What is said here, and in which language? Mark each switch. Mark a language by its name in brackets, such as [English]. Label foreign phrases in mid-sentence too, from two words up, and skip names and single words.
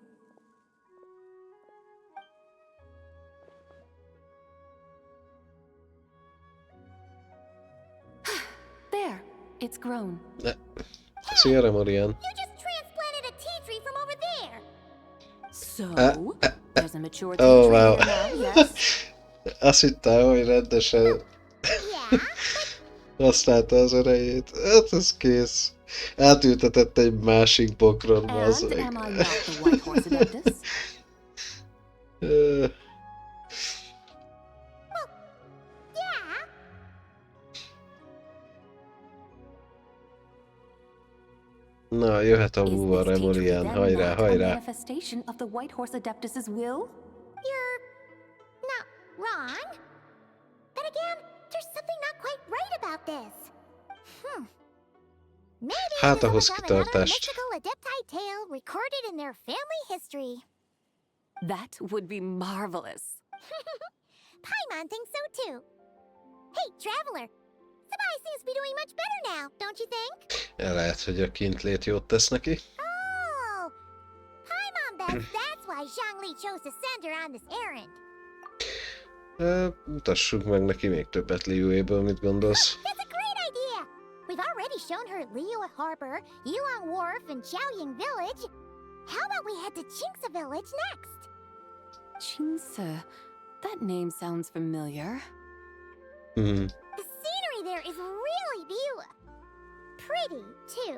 [English] There, it's grown. [Hungarian] Szia, Remorian. [English] You just transplanted a tea tree from over there. So, there's a mature tea Oh, tree wow. here now, yes? [Hungarian] Azt hittem, hogy rendesen használta az erejét. Hát ez kész. Átültetett egy másik bokron, az [English] And [Hungarian] meg. [English] am I not the White Horse Adeptus? Yeah. [Hungarian] Na, jöhet a búva, [English] Is this tea tree Remorian. then [Hungarian] Hajrá, [English] not a [Hungarian] hajrá. [English] manifestation of the White Horse Adeptus's will? You're not wrong. But again, there's something not quite right about this. Maybe [Hungarian] Hát [English] this [Hungarian] ahhoz [English] was another [Hungarian] kitartást. [English] mystical adepti tale recorded in their family history. That would be marvelous. Paimon thinks so too. Hey, traveler. Sabai seems to be doing much better now, don't you think? [Hungarian] Lehet, hogy a kintlét jót tesz neki. [English] Oh, Paimon bets that's why Zhongli chose to send her on this errand. [Hungarian] Mutassuk meg neki még többet Liuéből, mit gondolsz? [English] That's a great idea! We've already shown her Liyue Harbor, Yulong Wharf, and Xiaoying Village. How about we head to Qingce Village next? Qingce. That name sounds familiar. Hmm. The scenery there is really pretty, too.